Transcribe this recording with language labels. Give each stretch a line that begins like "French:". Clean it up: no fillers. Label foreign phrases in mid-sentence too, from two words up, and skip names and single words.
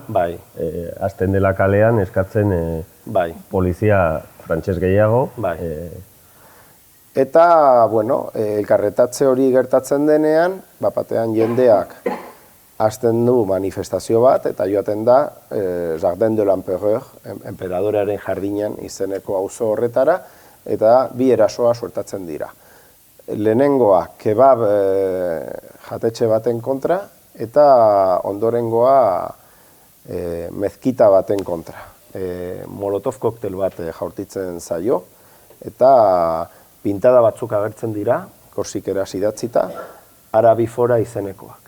Basque: bai. hasten dela kalean eskatzen Bai. polizia frantses gehiago. Bai. Eta, bueno, elkarretatze hori gertatzen denean, batean jendeak hasten du manifestazio bat, eta joaten da Jardin de l'Empereur, enperadorearen jardinan izeneko auzo horretara, eta bi erasoa suertatzen dira. Lehenengoa kebab jatetxe baten kontra, eta ondorengoa mezkita baten kontra. Molotov koktel bat jaurtitzen zaio, eta pintada batzuk agertzen dira, korsikeraz idatzita, Arabifora izenekoak.